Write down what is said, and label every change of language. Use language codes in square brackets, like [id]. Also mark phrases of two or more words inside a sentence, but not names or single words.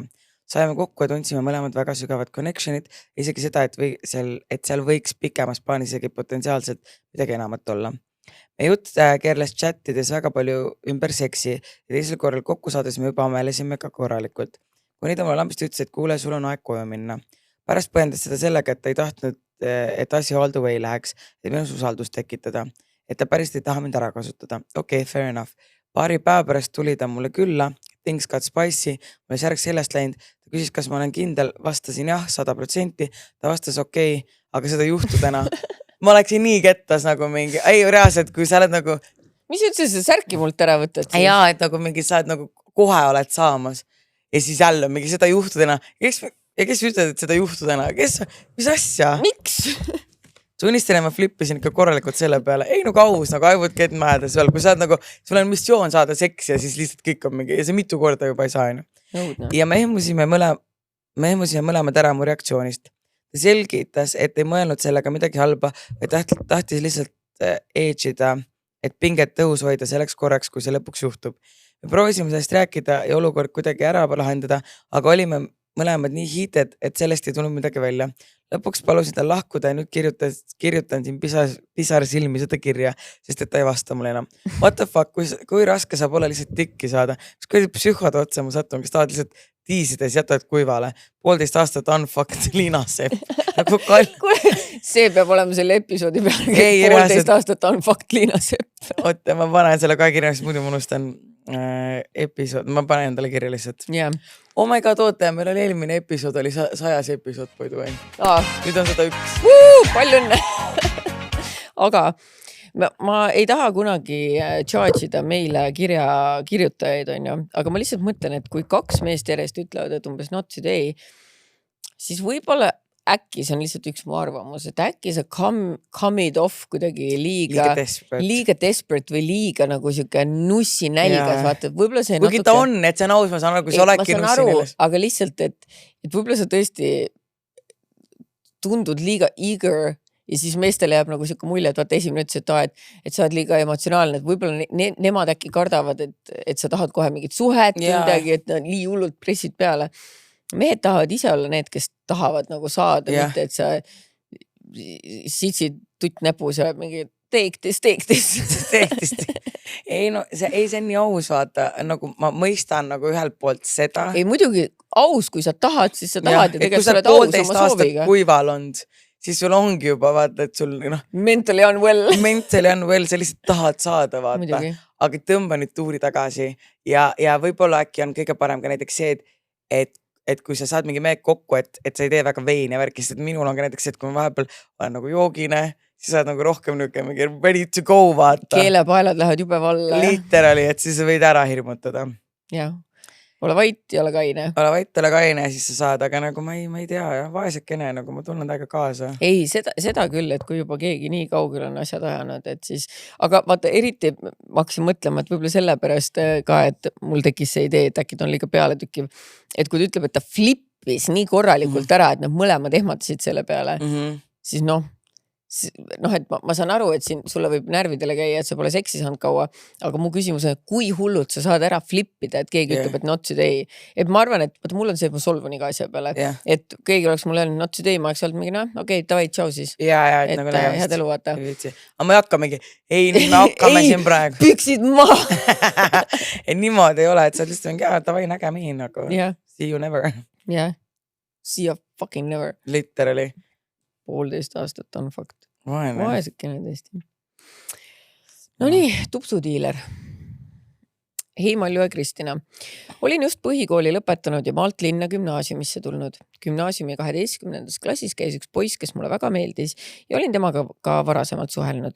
[et] Saime kokku ja tundsime mõlemad väga sügavad connectionid, isegi seda, et seal võiks pikemas plaanis isegi potentsiaalselt midagi enamat olla. Me jutt keerles chatides väga palju ümber seksi ja teisel korral kokku saades me juba amelesime ka korralikult. Kuni ta mulle lambist ütles, et kuule, sul on aeg koju minna. Pärast põhjendas seda sellega, et ta ei tahtnud, et asja [en] all the way [et] läheks, et minus usaldust tekitada. Et ta päris ei taha mind ära kasutada. Okei, [en] fair enough. [et] Paari päeva pärast tuli ta mulle külla, [en] things got spicy, [et] mul oli särk seljast läinud, ta küsis, kas ma olen kindel, vastasin jah, 100%, ta vastas okei, aga seda ei juhtu täna. Ma oleksin nii kettas nagu mingi, ei reaalselt, kui sa oled nagu, mis üldse see särki mult ära võtad siis? jaa, et nagu mingi, sa oled nagu kohe oled saamas ja siis jälle mingi seda ei juhtu täna. Ja kes ütled, et seda ei juhtu täna? Mis asja? Miks? Tunnistan, ma flippisin ikka korralikult selle peale. Ei nagu aus, nagu [en] I would get mad as well. [et] Kui sa oled nagu, sul on missioon saada seksi ja siis lihtsalt kõik on mingi, ja see mitu korda juba ei saa. Ja me ehmusime mõlemad ära mu reaktsioonist. Ta selgitas, et ei mõelnud sellega midagi halba, või tahtis lihtsalt edge'ida, et pinget tõus hoida selleks korraks, kui see lõpuks juhtub. Me proovisime sellest rääkida ja olukord kuidagi ära lahendada, aga olime mõlemad nii hiited, et sellest ei tulnud midagi välja. Lõpuks palusin ta lahkuda ja nüüd kirjutan siin pisar silmi seda kirja, sest et ta ei vasta mulle enam. [en] What the fuck, [et] kui raske saab olla lihtsalt tikki saada? Kas kui psühhod otsa mu satun, kes tahavad lihtsalt tiisides jätavad kuivale? 1,5 aastat unfucked Liinasepp. See peab olema selle episoodi peale. 1,5 aastat unfucked Liinasepp. Oota, ma panen selle ka kirja, muidu ma unustan episood, ma panen endale kirja lihtsalt. [en] Yeah. Oh my god, [et] oota, meil oli eelmine episood, oli 100 episood poidu või? Nüüd on 101. Palju õnne! Aga ma ei taha kunagi charge'ida meile kirjutajaid, on ju, aga ma lihtsalt mõtlen, et kui 2 meest järjest ütlevad, et umbes [en] not today, [et] siis võib-olla äkki see on lihtsalt üks mu arvamus, et äkki see [en] come it off [et] kuidagi liiga desperate või liiga nagu siuke nussi nälgas, vaata, et võib-olla see kuigi natuke... ta on, et see on aus, ma saan aru, kui sa oledki nussi nälgas. Aga lihtsalt, et võib-olla sa tõesti tundud liiga eager ja siis meestele jääb nagu siuke mulje, et vaata esimene ütles, et sa oled liiga emotsionaalne, et võib-olla nemad äkki kardavad, et sa tahad kohe mingit suhet või midagi, et nii hullult pressid peale. Mehed tahavad ise olla need, kes tahavad nagu saada, mitte et sa sitsid tutt näpus ja mingi [en] take this. [et] Ei no, see on nii aus, vaata, nagu ma mõistan nagu ühelt poolt seda. Ei muidugi aus, kui sa tahad, siis sa tahad ja tegelikult sa oled aus oma sooviga. Kuival olnud, siis sul ongi juba vaata, et sul [en] mentally unwell, [et] sa lihtsalt tahad saada, vaata. Muidugi. Aga tõmba nüüd tuuri tagasi ja võib-olla äkki on kõige parem ka näiteks see, et kui sa saad mingi meeg kokku, et sa ei tee väga veini ja värkist, et minul on ka näiteks see, et kui ma vahepeal olen nagu joogine, siis sa oled nagu rohkem mingi [en] ready to go, [et] vaata. Keelepaelad lähevad jube valla. Literally, et siis võid ära hirmutada. Jah. Ole vait ja ole kaine. Ole vait ja ole kaine ja siis sa saad, aga nagu ma ei tea, vaesekene, nagu ma tunnen täiega kaasa. Ei, seda küll, et kui juba keegi nii kaugel on asjad ajanud, et siis, aga vaata, eriti ma hakkasin mõtlema, et võib-olla sellepärast ka, et mul tekkis see idee, et äkki ta on liiga pealetükkiv, et kui ta ütleb, et ta flippis nii korralikult ära, et nad mõlemad ehmatasid selle peale, siis et ma saan aru, et siin sulle võib närvidele käia, et sa pole seksi saanud kaua, aga mu küsimus on, kui hullult sa saad ära flippida, et keegi ütleb, et [en] not today. [et] Et ma arvan, et mul on see, et ma solvun iga asja peale, et keegi oleks mulle öelnud [en] not today, [et] ma oleks olnud mingi, okei, davai, tšau siis. Et nagu head elu vaata. Aga ma ei hakka mingi, nüüd me hakkame siin praegu. Püksid maha. Niimoodi ei ole, et sa lihtsalt mingi, davai, näge mihin nagu. [en] See you never. See you fucking never. Literally. [et] 1,5 aastat on fakt. Vaesekene tõesti. No nii, tupsudiiler. Hei Malju ja Kristina. Olin just põhikooli lõpetanud ja maalt linna gümnaasiumisse tulnud. Gümnaasiumi 12. klassis käis üks poiss, kes mulle väga meeldis ja olin temaga ka varasemalt suhelnud.